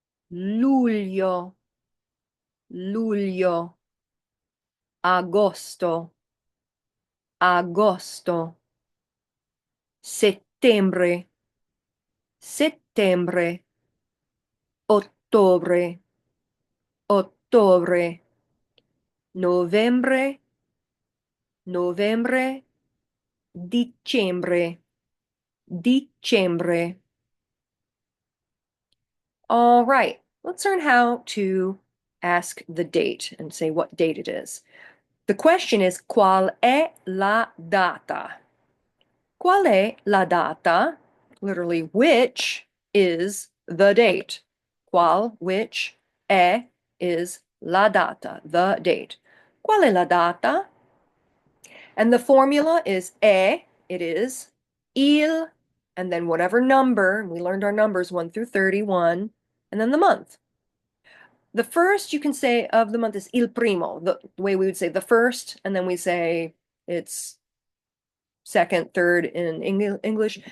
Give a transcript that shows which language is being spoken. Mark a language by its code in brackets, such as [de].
[it] luglio, luglio, agosto, agosto, settembre, settembre, ottobre, ottobre, novembre, novembre, dicembre, dicembre. [en] All right, let's learn how to ask the date and say what date it is. The question is, [it] qual è la data? Qual è la data? [en] Literally, which is the date. Qual, which, è is la data, the date. [it] Qual è la data? [en] And the formula is è, it is, il, and then whatever number, we learned our numbers 1 through 31, and then the month. The first you can say of the month is il primo, the way we would say the first, and then we say it's second, third in English.